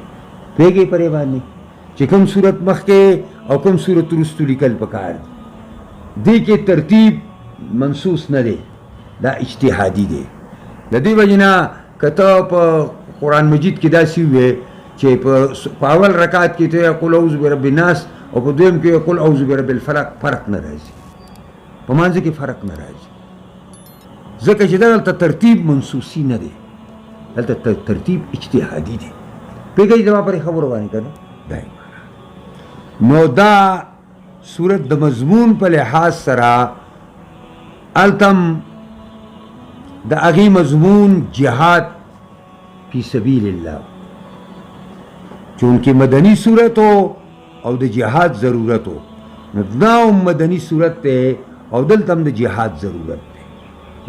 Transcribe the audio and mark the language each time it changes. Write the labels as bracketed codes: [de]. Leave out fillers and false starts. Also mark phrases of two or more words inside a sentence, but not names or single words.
[ps] پوهېږئ پرې باندې چې کوم صورت مخکې او کوم صورت وروستو لیکل پکار دی، دې کې ترتیب منسوس نه دی، دا اجتهادي دی. د دې وجې نه که ته په قرآن مجید کې داسې ووایې چې په اول رکعت کې ته [ar] قل اعوذ برب الناس [ps] او په دویم کې [ar] قل اعوذ برب الفلق، [ps] فرق نه راځي، په منځ کې فرق نه راځي، ځکه چې دلته ترتیب منسوسی نه دی، دلته ترتیب اجتهادي دی. پوهېږئ زما پرې خبرو باندې که نه؟ دا نو دا صورت د مضمون په لحاظ سره التم د هغې مضمون جهاد [ar] فی سبیل الله، [ps] چونکې مدنی صورت او د جهاد ضرورت دا مدنی صورت تے او دلته هم د جهاد ضرورت دی.